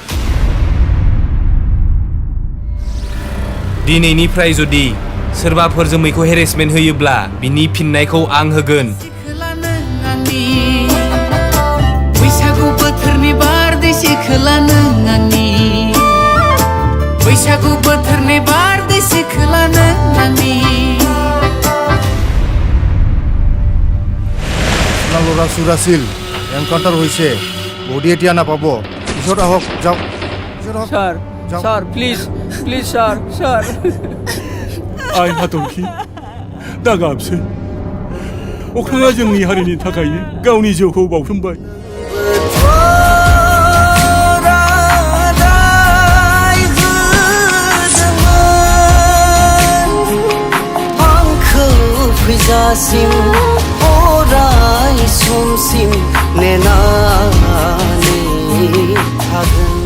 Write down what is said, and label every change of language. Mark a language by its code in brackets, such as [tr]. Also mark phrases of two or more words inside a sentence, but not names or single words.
[brx] दिनैनिफ्राय जुदि सोरबाफोर जोमैखौ हेरेसमेन्ट होयोब्ला बिनि फिननायखौ आं होगोन। बैसागु बोथोरनि बारदै सिखोला नों आंनि बैसागु बोथोरनि बारदै सिखोला नों आंनि [as] ল'ৰা চুৰ আছিল এনকাউণ্টাৰ হৈছে বডি এতিয়া নাপাব পিছত আহক যাওক [en] sir sir please please sir sir [brx] आइ हाथरखि दा गाबसै अख्राङा जोंनि हारिनि थाखायनो गावनि जिउखौ बाउसोमबाय। फैजासिम अराय समसिम नेनानै थागोन।